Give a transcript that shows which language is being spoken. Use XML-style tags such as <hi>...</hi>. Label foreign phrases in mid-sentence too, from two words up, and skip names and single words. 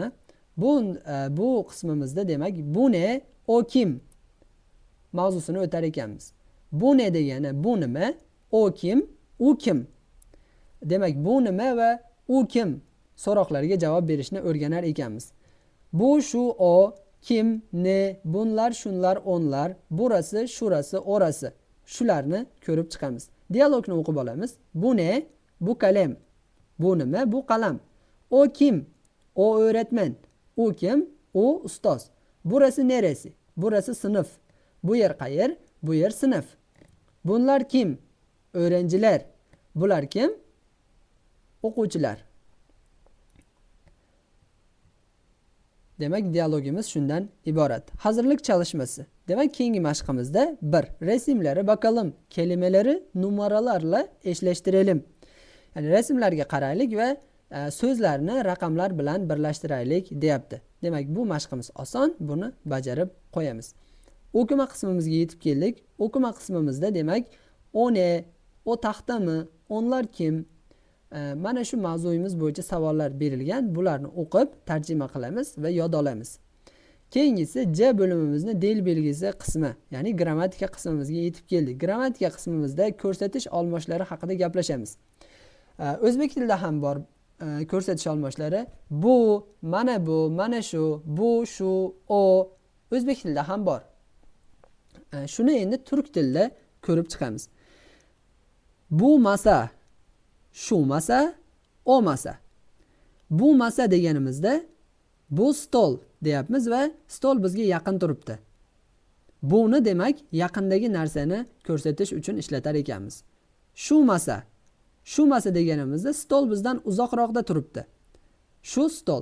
<uz>Bu qismimizda demak</uz> <tr>bu ne, o kim</tr> <uz>mavzusini o'tar ekanmiz.</uz> <tr>Bu ne</tr> <uz>degani bu nima, o kim, u kim. Demak bu nima va u kim so'roqlariga javob berishni o'rganar ekanmiz. Bu, shu,</uz> <tr>o, kim, ne, bunlar, shunlar, onlar, burasi, shurasi, orasi.</tr> <uz>Shularni ko'rib chiqamiz. Dialogni o'qib olamiz.</uz> <tr>Bu ne? Bu kalem.</tr> <uz>Bu nima? Bu qalam.</uz> <tr>O kim? O öğretmen.</tr> <uz>U kim? U ustoz.</uz> <tr>Burası neresi? Burası sınıf.</tr> <uz>Bu yer qayer? Bu yer sınıf.</uz> <tr>Bunlar kim? Öğrenciler.</tr> <uz>Bular kim? O'quvchilar. Demak, dialogimiz shundan iborat.</uz> <tr>Hazırlık çalışması.</tr> <uz>Demak, keyingi mashqimizda 1.</uz> <tr>Resimlere bakalım. Kelimeleri numaralarla eşleştirelim.</tr> <uz>Yani resimlarga qaraylik va so'zlarni raqamlar bilan birlashtiraylik deyapti. Demak, bu mashqimiz oson, buni bajarib qo'yamiz. O'qima qismimizga yetib keldik. O'qima qismimizda demak,</uz> <tr>o ne, o taxtami, onlar kim?</tr> <uz>Mana shu mavzuyimiz bo'yicha savollar berilgan. Bularni o'qib, tarjima qilamiz va yod olamiz. Keyingisi C bo'limimizni del belgisi qismi, ya'ni grammatika qismimizga yetib keldik. Grammatika qismimizda ko'rsatish almoshlari haqida gaplashamiz. O'zbek tilida ham bor ko'rsatish almoshlari. Bu, mana shu, bu, shu, o. O'zbek tilida ham bor. Shuni endi turk tilida ko'rib chiqamiz.</uz> <tr>Bu masa, shu masa, o masa. Bu masa</tr> <uz>deganimizda bu stol deyapmiz va stol bizga yaqin turibdi. Buni demak yaqindagi narsani ko'rsatish uchun ishlatar ekanmiz.</uz> <tr>Shu masa</tr> <uz>deganimizda stol bizdan uzoqroqda turibdi. Shu stol.</uz>